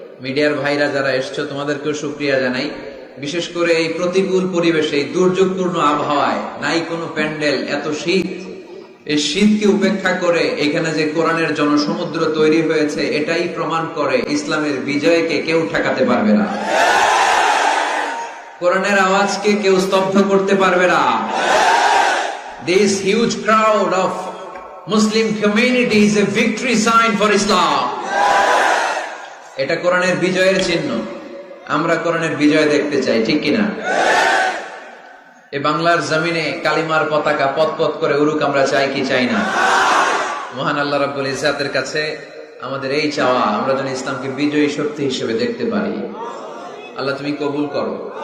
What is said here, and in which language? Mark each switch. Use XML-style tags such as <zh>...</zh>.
<bn>মিডিয়ার ভাইরা যারা এসছো, তোমাদেরকেও শুকরিয়া জানাই। বিশেষ করে এই প্রতিকূল পরিবেশে, এই দুর্যোগপূর্ণ আবহাওয়ায়, নাই কোনো প্যান্ডেল, এত শীত, এই শীতকে উপেক্ষা করে এখানে যে কোরআনের জনসমুদ্র তৈরি হয়েছে, এটাই প্রমাণ করে ইসলামের বিজয়কে কেউ ঠেকাতে পারবে না, কোরআনের আওয়াজকে কেউ স্তব্ধ করতে পারবে না।</bn> <en>This huge crowd of Muslim community is a victory sign for Islam.</en> <bn>এটা কোরআনের বিজয়ের চিহ্ন। আমরা কোরআনের বিজয় দেখতে চাই, ঠিক কিনা? এই বাংলার জমিনে কালিমার পতাকা পথ করে উড়ুক, আমরা চাই কি চাই না? মহান আল্লাহ রাব্বুল ইজ্জাতের কাছে আমাদের এই চাওয়া, আমরা যেন ইসলামকে বিজয়ী শক্তি হিসেবে দেখতে পারি। আল্লাহ তুমি কবুল করো।</bn>